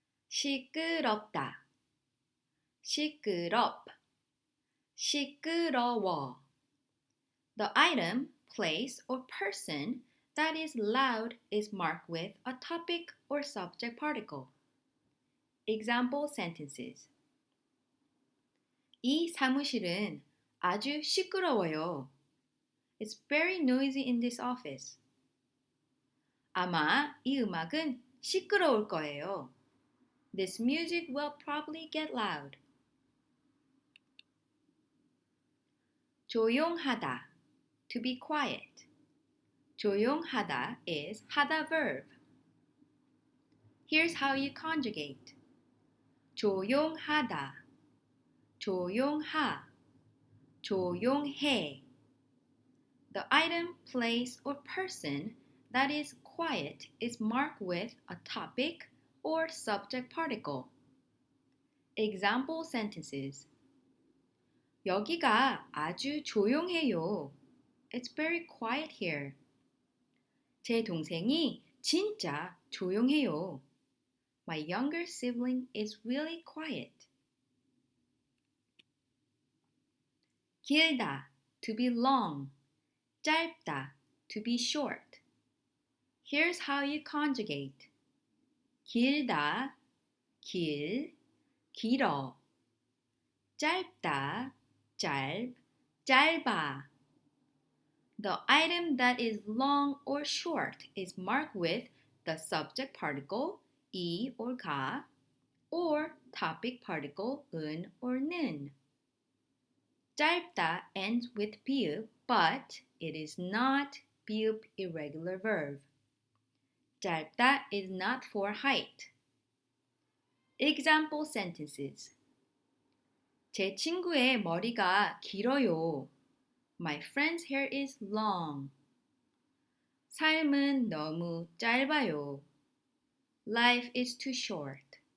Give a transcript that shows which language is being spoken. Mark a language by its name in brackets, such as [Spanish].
[Korean] 시끄럽다. 시끄럽. 시끄러워. [English] The item, place, or person that is loud is marked with a topic or subject particle. Example sentences. [Korean] 이 사무실은 아주 시끄러워요. [English] It's very noisy in this office. [Korean] 아마 이 음악은 시끄러울 거예요. [English] This music will probably get loud. [Korean] 조용하다. [English] To be quiet. 조용하다 is 하다 verb. Here's how you conjugate. [Korean] 조용하다. 조용하. 조용해. [English] The item, place, or person that is quiet is marked with a topic or subject particle. [Korean] Example sentences. 여기가 아주 조용해요. [English] It's very quiet here. [Korean] 제 동생이 진짜 조용해요. [English] My younger sibling is really quiet. [Korean] 길다, [English] to be long. [Korean] 짧다, [English] to be short. Here's how you conjugate. [Korean] 길다, 길, 길어. 짧다, 짧아. [English] The item that is long or short is marked with the subject particle, 이 or 가, or topic particle, 은 or 는. 짧다 ends with verb, but it is not verb irregular verb. 짧다 is not for height. Example sentences. [Korean] 제 친구의 머리가 길어요. [English] My friend's hair is long. [Korean] 삶은 너무 짧아요. [English] Life is too short.